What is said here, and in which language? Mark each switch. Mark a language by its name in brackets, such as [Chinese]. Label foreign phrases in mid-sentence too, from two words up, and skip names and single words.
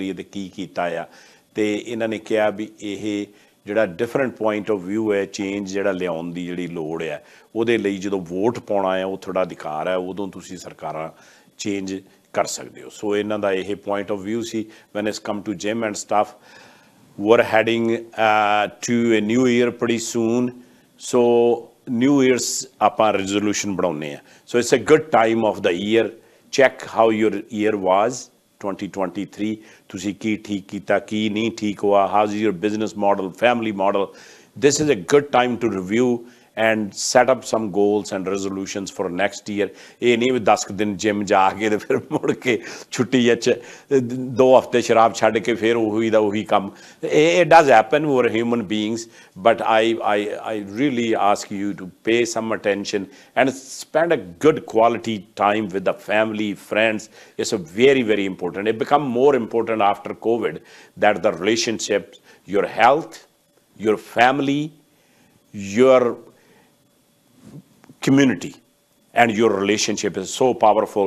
[Punjabi] ਰਹੀ ਹੈ ਅਤੇ ਕੀ ਕੀਤਾ ਆ ਅਤੇ ਇਹਨਾਂ ਨੇ ਕਿਹਾ ਵੀ ਇਹ ਜਿਹੜਾ [English] different point of view [Punjabi] ਹੈ ਚੇਂਜ ਜਿਹੜਾ ਲਿਆਉਣ ਦੀ ਜਿਹੜੀ ਲੋੜ ਹੈ ਉਹਦੇ ਲਈ ਜਦੋਂ ਵੋਟ ਪਾਉਣਾ ਹੈ ਉਹ ਤੁਹਾਡਾ ਅਧਿਕਾਰ ਹੈ ਉਦੋਂ ਤੁਸੀਂ ਸਰਕਾਰਾਂ ਚੇਂਜ ਕਰ ਸਕਦੇ ਹੋ ਸੋ ਇਹਨਾਂ ਦਾ ਇਹ [English] point of view [Punjabi] ਸੀ [English] when it's come to gym and stuff we're heading to a new year pretty soon so New Year's [Punjabi] ਆਪਾਂ resolution ਬਣਾਉਂਦੇ ਆ. [English] So it's a good time of the year. Check how your year was 2023. [Punjabi] ਤੁਸੀਂ ਕੀ ਠੀਕ ਕੀਤਾ, ਕੀ ਨਹੀਂ ਠੀਕ ਹੋਇਆ, [English] how's your business model, family model. This is a good time to review and set up some goals and resolutions for next year. [Punjabi] ਇਹ ਨਹੀਂ ਵੀ 10 ਦਿਨ ਜਿਮ ਜਾ ਕੇ ਤੇ ਫਿਰ ਮੁੜ ਕੇ ਛੁੱਟੀ 'ਚ 2 ਹਫ਼ਤੇ ਸ਼ਰਾਬ ਛੱਡ ਕੇ ਫਿਰ ਉਹੀ ਦਾ ਉਹੀ ਕੰਮ. [English] It does happen, we're human beings, but I really ask you to pay some attention and spend a good quality time with the family, friends. It's a very, very important. It become more important after COVID that the relationships, your health, your family, your community and your relationship is so powerful.